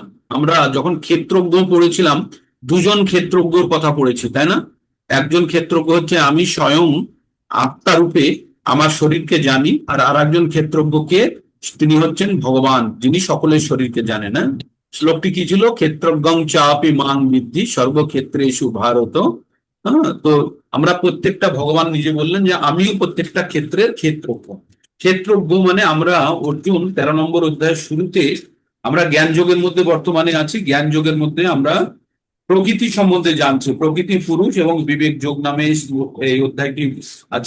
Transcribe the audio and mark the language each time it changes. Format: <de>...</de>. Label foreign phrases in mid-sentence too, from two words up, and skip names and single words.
<bn>আমরা যখন ক্ষেত্রজ্ঞ পড়েছিলাম, দুজন ক্ষেত্রজ্ঞর কথা পড়েছি, তাই না? একজন ক্ষেত্রজ্ঞ হচ্ছে আমি স্বয়ং আত্মা রূপে আমার শরীরকে জানি, আর একজন ক্ষেত্রজ্ঞকে, তিনি হচ্ছেন ভগবান, যিনি সকলের শরীরকে জানেন। না? শ্লোকটি কি ছিল?</bn> <sa>ক্ষেত্রজ্ঞং চাপি মাং বিদ্ধি সর্বক্ষেত্রেষু ভারত।</sa> <bn>হ্যাঁ, তো আমরা প্রত্যেকটা, ভগবান নিজে বললেন যে আমিও প্রত্যেকটা ক্ষেত্রের ক্ষেত্রজ্ঞ। ক্ষেত্রজ্ঞ মানে আমরা, অর্জুন 13 নম্বর অধ্যায়ের শুরুতে আমরা জ্ঞান যোগের মধ্যে বর্তমানে আছি। জ্ঞান যোগের মধ্যে আমরা প্রকৃতি সম্বন্ধে জানছি, প্রকৃতি পুরুষ এবং বিবেক যোগ নামে এই অধ্যায়টি আছে।</bn>